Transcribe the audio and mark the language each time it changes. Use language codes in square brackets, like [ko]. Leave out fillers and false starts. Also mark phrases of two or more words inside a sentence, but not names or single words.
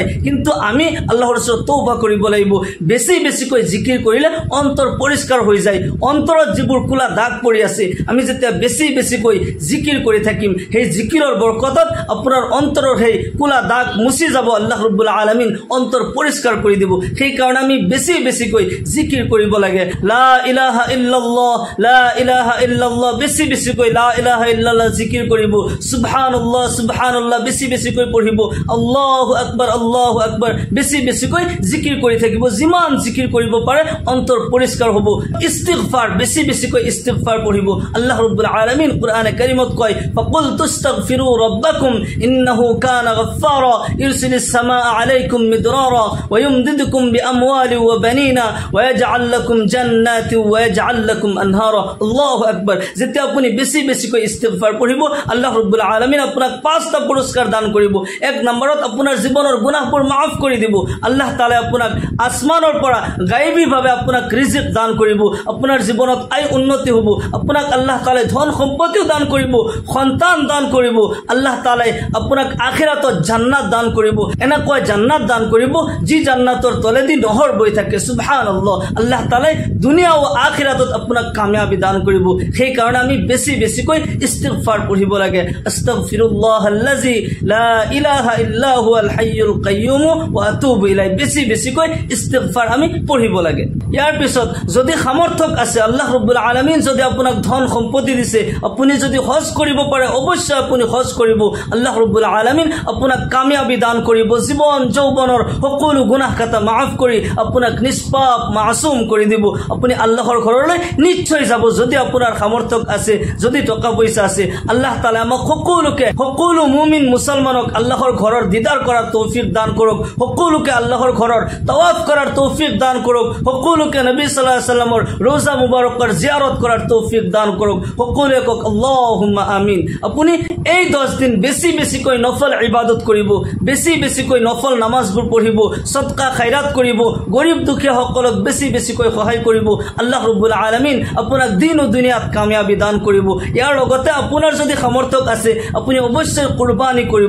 [as] কিন্তু আমি আল্লাহৰ ওচৰত তওবা কৰিব লাগিব। বেছি বেছিকৈ জিকিৰ কৰিলে অন্তৰ পৰিষ্কাৰ হৈ যায়। অন্তৰত যিবোৰ কোলা দাগ পৰি আছে, আমি যেতিয়া বেছি বেছিকৈ জিকিৰ কৰি থাকিম, সেই জিকিৰৰ বৰকতত আপোনাৰ অন্তৰৰ সেই কোলা দাগ মুচি যাব। আল্লাহ ৰব্বুল আলামিন অন্তৰ পৰিষ্কাৰ কৰি দিব। সেইকাৰণে আমি বেছি বেছিকৈ জিকিৰ কৰিব লাগে। [ar] لا إله إلا الله، لا إله إلا الله, [as] বেছি বেছিকৈ [ar] لا إله إلا الله [as] জিকিৰ কৰিব। [ar] سبحان الله، سبحان الله [as] বেছি বেছিকৈ পঢ়িব। [ar] الله أكبر، الله أكبر [as] বেছি বেছিকৈ জিকিৰ কৰি থাকিব। যিমান জিকিৰ কৰিব পাৰে অন্তৰ পৰিষ্কাৰ হ'ব। ইস্তিগফাৰ, বেছি বেছিকৈ ইস্তিগফাৰ পঢ়িব। আল্লাহ ৰব্বুল আলামিন কোৰআনে কাৰিমত কয়, [ar] فقلت استغفروا ربكم إنه كان غفارا يرسل السماء عليكم مدرارا و يمددكم بأموال و بنين و يجعل لكم جنات و يجعل لكم أنهارا. الله أكبر. [as] যেতিয়া আপুনি বেছি বেছিকৈ ইস্তিগফাৰ পঢ়িব, আল্লাহ ৰব্বুল আলামিন আপোনাক 5টা পুৰস্কাৰ দান কৰিব। 1 নম্বৰত আপোনাৰ জীৱনৰ গুনাহবোৰ মাফ কৰি দিব। আল্লাহ তাআলা আপোনাক আসমানৰ পৰা গায়বীভাৱে আপোনাক ৰিজিক দান কৰিব। আপোনাৰ জীৱনত আয় উন্নতি হ'ব। আপোনাক আল্লাহ তাআলা ধন সম্পত্তিও দান কৰিব, সন্তান দান কৰিব। আল্লাহ তাআলাই আপোনাক আখিৰাতত জান্নাত দান কৰিব। এনেকৈ জান্নাত দান কৰিব যি জান্নাতৰ তলেদি নহৰ বৈ থাকে। সুবহানাল্লাহ। আল্লাহ তাআলাই দুনিয়া ও আখিৰাতত আপোনাক কামিয়াবি দান কৰিব। সেই কাৰণে আমি বেছি বেছিকৈ ইস্তিগফাৰ পঢ়িব লাগে। [ar] أستغفر الله الذي لا إله إلا هو الحي القيوم وأتوب إليه. [as] বেছি বেছিকৈ ইস্তিগফাৰ আমি পঢ়িব লাগে। ইয়াৰ পিছত যদি সামৰ্থক আছে, আল্লাহ ৰব্বুল আলামিন যদি আপোনাক ধন সম্পত্তি দিছে, আপুনি যদি হজ কৰিব পাৰে, অৱশ্যই আপুনি হজ কৰিব। আল্লাহ ৰব্বুল আলামিন আপোনাক কামিয়াবি দান কৰিব। জীবন যৌৱনৰ সকলো গুনাহ কাটা মাফ কৰি আপোনাক নিষ্পাপ মাসুম কৰি দিব। আপুনি আল্লাহৰ ঘৰলৈ নিশ্চয় যাব যদি আপোনাৰ সামৰ্থক আছে, যদি টকা পইচা আছে। আল্লাহ তাআলা আমাক সকলোকে, সকলো মুমিন মুছলমানক আল্লাহৰ ঘৰৰ দিদাৰ কৰাৰ তৌফিক দান কৰক। সকলোকে আল্লাহৰ ঘৰৰ তাৱাফ কৰাৰ তৌফিক দান কৰক। সকলোকে নবী [ar] صلى الله عليه وسلم [as] রোজা মুবারকৰ জিয়ারত কৰাৰ তৌফিক দান কৰক। সকলোৱে কওক [ar] اللهم آمين. [as] আপুনি এই 10 দিন বেছি বেছিকৈ নফল ইবাদত কৰিব, বেছি বেছিকৈ নফল নামাজবোৰ পঢ়িব, সদকা খায়ৰাত কৰিব, গৰীব দুখীয়া সকলক বেছি বেছিকৈ সহায় কৰিব। আল্লাহ ৰব্বুল আলামিন আপোনাক দিন ও দুনিয়াত কামিয়াবি দান কৰিব। ইয়াৰ লগতে আপোনাৰ যদি সামৰ্থক আছে, আপুনি অৱশ্যই কুৰবানী কৰিব।